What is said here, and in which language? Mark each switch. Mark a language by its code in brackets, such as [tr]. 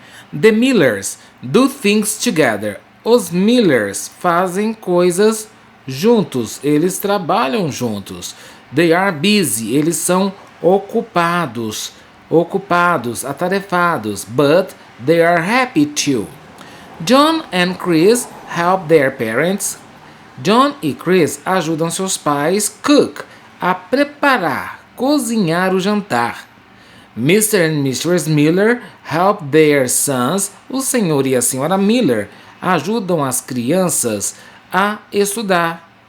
[en] The Millers do things together. [pt] Os Millers fazem coisas juntos. Eles trabalham juntos. [en] They are busy. [pt] Eles são ocupados, atarefados. [en] But they are happy too. John and Chris help their parents. [pt] John e Chris ajudam seus pais [en] cook, [pt] a preparar, cozinhar o jantar. Mr. and Mrs. [en] Miller help their sons. [pt] O senhor e a senhora Miller ajudam as crianças a estudar.